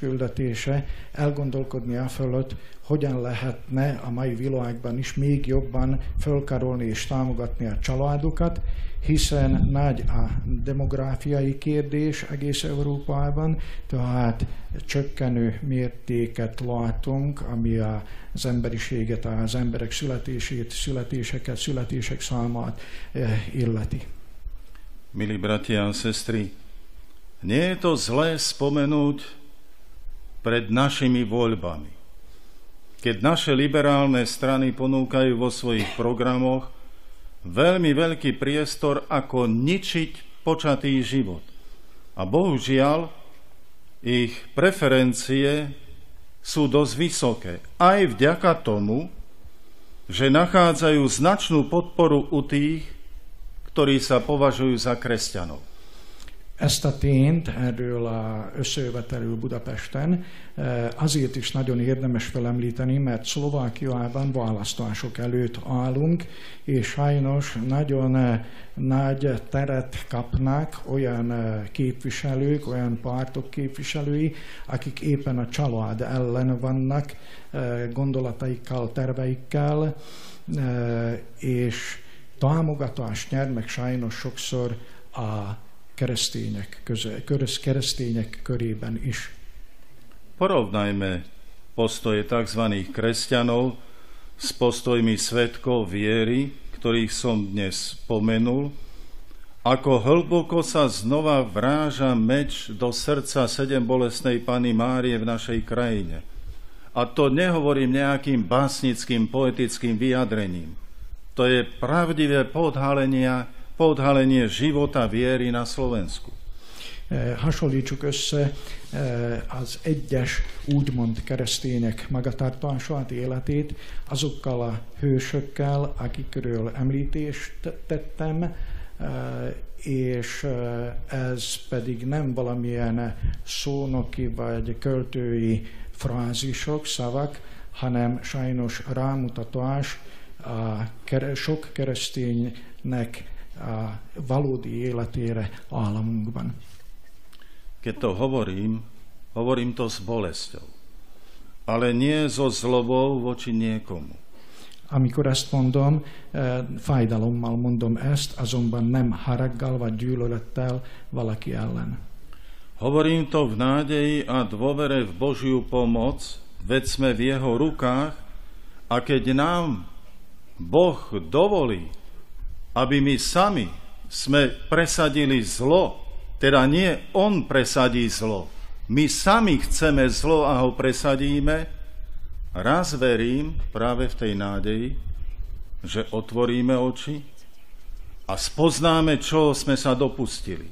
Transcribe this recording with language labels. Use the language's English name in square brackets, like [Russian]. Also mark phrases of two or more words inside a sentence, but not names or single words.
[Hungarian] küldetése elgondolkodni a fölött, hogyan lehetne a mai világban is még jobban fölkarolni és támogatni a családokat, hiszen nagy a demográfiai kérdés egész Európában, tehát csökkenő mértéket látunk, ami az emberiséget, az emberek születések számát illeti. [Slovak] Milí bratia a sestry, nie je to zlé spomenúť pred našimi voľbami, keď naše liberálne strany ponúkajú vo svojich programoch veľmi veľký priestor, ako ničiť počatý život. A bohužiaľ, ich preferencie sú dosť vysoké. Aj vďaka tomu, že nachádzajú značnú podporu u tých, ktorí sa považujú za kresťanov. [Hungarian] Ezt a tényt erről összejövetelről Budapesten azért is nagyon érdemes felemlíteni, mert Szlovákiában választások előtt állunk, és sajnos nagyon nagy teret kapnak olyan képviselők, olyan pártok képviselői, akik éppen a család ellen vannak gondolataikkal, terveikkel, és támogatást nyer meg sajnos sokszor a keresztények körében is. [Slovak] Porovnajme postoje tzv. Kresťanov s postojmi svedkov viery, ktorých som dnes spomenul, ako hlboko sa znova vráža meč do srdca sedembolestnej Panny Márie v našej krajine. A to nehovorím nejakým básnickým, poetickým vyjadrením. To je pravdivé podhalenie života viery na Slovensku. [Hungarian] Hasonlítsuk össze az egyes úgymond keresztények magatartását, életét azokkal a hősökkel, akikről említést tettem, és ez pedig nem valamilyen szónoki vagy költői frázisok, szavak, hanem sajnos rámutatás a sok kereszténynek a valódi életére államunkban. [Slovak] Keď to hovorím to s bolesťou, ale nie so zlobou voči niekomu. [Hungarian] Amikor ezt mondom, fájdalommal mondom ezt, azonban nem haraggal vagy gyűlölettel valaki ellen. [Slovak] Hovorím to v nádeji a dôvere v Božiu pomoc, veď sme v jeho rukách a keď nám Boh dovolí, aby my sami sme presadili zlo, teda nie on presadí zlo, my sami chceme zlo a ho presadíme, raz verím práve v tej nádeji, že otvoríme oči a spoznáme, čo sme sa dopustili.